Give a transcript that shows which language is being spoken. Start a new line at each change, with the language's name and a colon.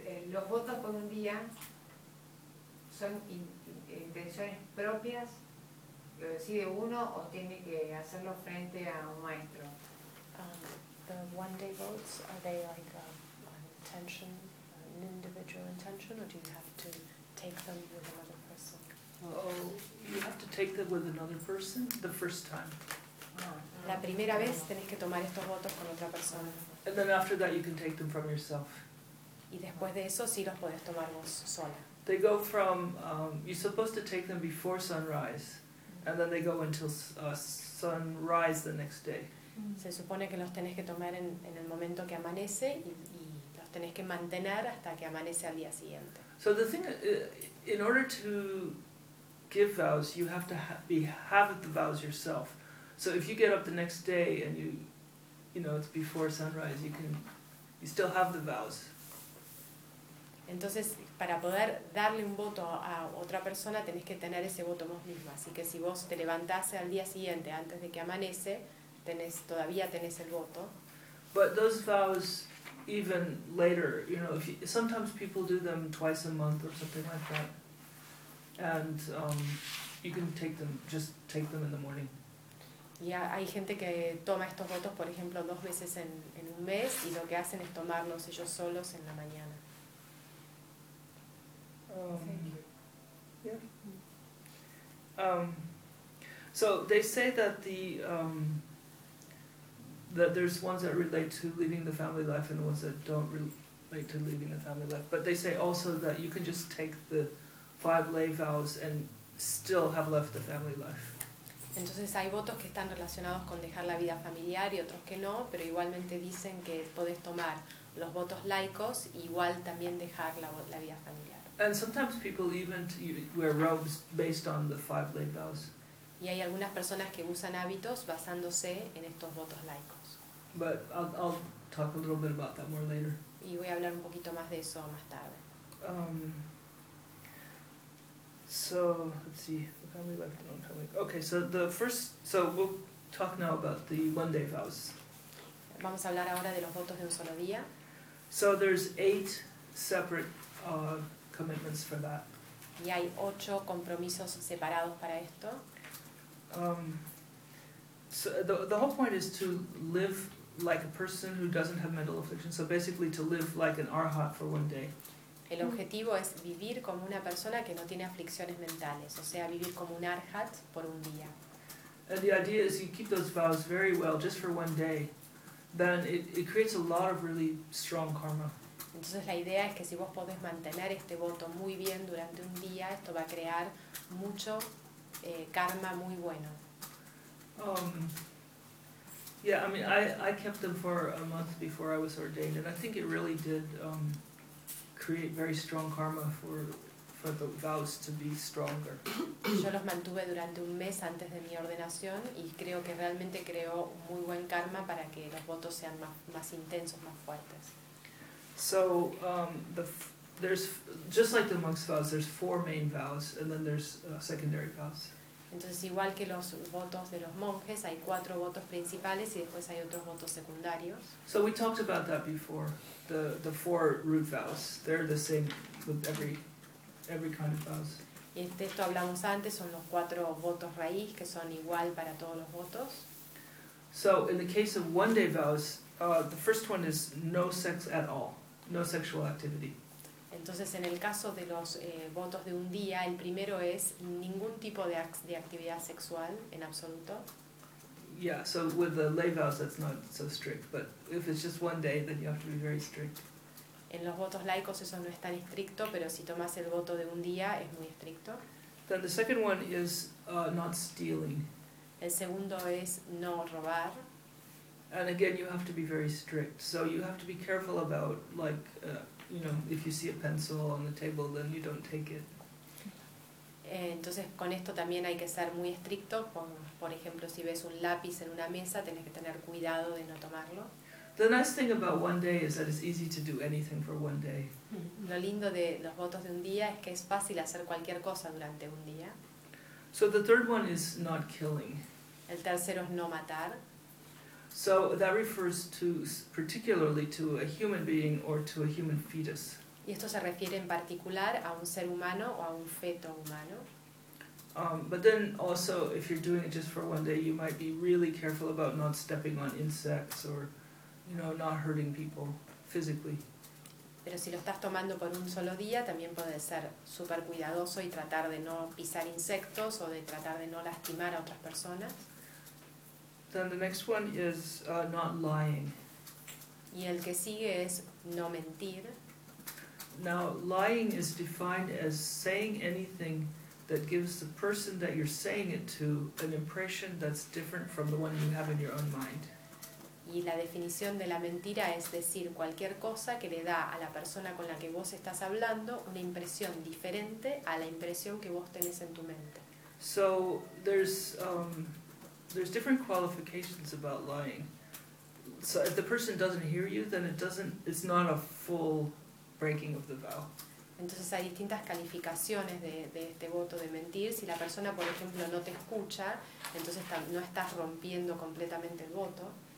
Spanish: Los votos por un día son intenciones propias, lo decide uno o tiene que hacerlo frente a un maestro.
English: The one-day votes, are they like an intention, an individual intention, or do you have to take them with another person? You have to take them with another person the first time.
Spanish: La primera vez tenés que tomar estos votos con otra persona.
English: And then after that you can take them from yourself.
Spanish: Y después de eso sí los podés tomar vos sola.
English: They go from, you're supposed to take them before sunrise, and then they go until sunrise the next day.
Spanish: Se supone que los tenés que tomar en el momento que amanece y los tenés que mantener hasta que amanece al día siguiente.
English: So the thing, in order to give vows, you have to have the vows yourself. So if you get up the next day and you know it's before sunrise, you still have the vows.
Spanish: Entonces, para poder darle un voto a otra persona, tenés que tener ese voto vos misma. Así que si vos te levantás al día siguiente antes de que amanece, todavía tenés el voto.
English: But those vows, even later, you know, sometimes people do them twice a month or something like that, and you can just take them in the morning.
Spanish: Hay gente que toma estos votos, por ejemplo, dos veces en un mes, y lo que hacen es tomarlos ellos solos en la mañana.
English: So they say that the that there's ones that relate to leaving the family life and ones that don't relate to leaving the family life. But they say also that you can just take the five lay vows and still have left the family life.
Spanish: Entonces hay votos que están relacionados con dejar la vida familiar y otros que no, pero igualmente dicen que puedes tomar los votos laicos igual también dejar la vida familiar.
English: And sometimes people even wear robes based on the five lay vows.
Spanish: Y hay algunas personas que usan hábitos basándose en estos votos laicos.
English: But I'll talk a little bit about that more later.
Spanish: Y voy a hablar un poquito más de eso más tarde.
English: So let's see, the family life, the non-family. Okay, so the first, so we'll talk now about the one-day vows.
Spanish: Vamos a hablar ahora de los votos de un solo día.
English: So there's 8 separate commitments for that.
Spanish: Y hay 8 compromisos separados para esto.
English: So the whole point is to live like a person who doesn't have mental affliction. So basically, to live like an arhat for one day.
Spanish: El objetivo es vivir como una persona que no tiene aflicciones mentales, o sea, vivir como un arhat por un día.
English: And the idea is you keep those vows very well, just for one day, then it creates a lot of really strong karma.
Spanish: Entonces la idea es que si vos podés mantener este voto muy bien durante un día, esto va a crear mucho karma muy bueno.
English: Yeah, I mean, I kept them for a month before I was ordained, and I think it really did create very strong karma for the vows to be stronger.
Spanish: Yo los mantuve durante un mes antes de mi ordenación y creo que realmente creó muy buen karma para que los votos sean más intensos, más fuertes.
English: So there's just like the monk's vows, there's 4 main vows and then there's secondary vows.
Spanish: Entonces igual que los votos de los monjes, hay 4 votos principales y después hay otros votos secundarios.
English: So we talked about that before. The 4 root vows, they're the same with every kind of vows.
Spanish: Y de esto hablamos antes, son los 4 votos raíz que son igual para todos los votos.
English: So in the case of one day vows, the first one is no sex at all, no sexual activity.
Spanish: Entonces en el caso de los votos de un día, el primero es ningún tipo de actividad sexual en absoluto.
English: Yeah, so with the lay vows that's not so strict, but if it's just one day then you have to be very strict.
Spanish: En los votos laicos eso no es tan estricto, pero si tomas el voto de un día es muy estricto.
English: Then the second one is not stealing.
Spanish: El segundo es no robar.
English: And again you have to be very strict. So you have to be careful about like if you see a pencil on the table then you don't take it.
Spanish: Entonces con esto también hay que ser muy estricto, por ejemplo si ves un lápiz en una mesa tienes que tener cuidado de no tomarlo.
English: The nice thing about one day is that it's easy to do anything for one day.
Spanish: Lo lindo de los votos de un día es que es fácil hacer cualquier cosa durante un día.
English: So the third one is not killing.
Spanish: El tercero es no matar.
English: So that refers to particularly to a human being or to a human fetus.
Spanish: Y esto se refiere en particular a un ser humano o a un feto humano.
English: But then also, if you're doing it just for one day, you might be really careful about not stepping on insects or, not hurting people physically.
Spanish: Pero si lo estás tomando por un solo día, también puedes ser súper cuidadoso y tratar de no pisar insectos o de tratar de no lastimar a otras personas.
English: Then the next one is not lying.
Spanish: Y el que sigue es no mentir.
English: Now, lying is defined as saying anything that gives the person that you're saying it to an impression that's different from the one you have in your own mind.
Spanish: Y la definición de la mentira es decir cualquier cosa que le da a la persona con la que vos estás hablando una impresión diferente a la impresión que vos tenés en tu mente.
English: So, there's different qualifications about lying. So, if the person doesn't hear you, then it's not a full breaking of the vow.
Spanish: Entonces hay distintas calificaciones de este voto de mentir. Si la persona, por ejemplo, no te escucha, entonces no estás rompiendo completamente el voto.